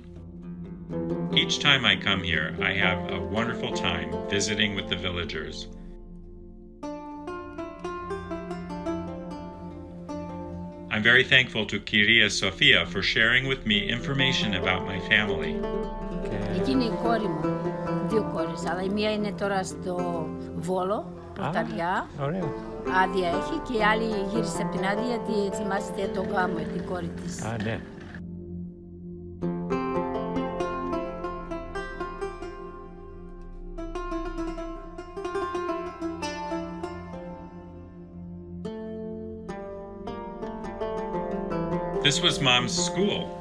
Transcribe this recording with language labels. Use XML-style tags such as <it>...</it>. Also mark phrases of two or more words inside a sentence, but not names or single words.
<en>Each time I come here, I have a wonderful time visiting with the villagers. I'm very thankful to Kyria Sofia for sharing with me information about my family.</en> <el>Εκείνη η κόρη μου, δύο κόρες, αλλά η μία είναι τώρα στο Βόλο, Πορταριά. Άδεια έχει και η άλλη γύρισε από την άδεια γιατί ετοιμάζεται τον γάμο, την κόρη της. Ναι.</el> <en>This was Mom's school.</en>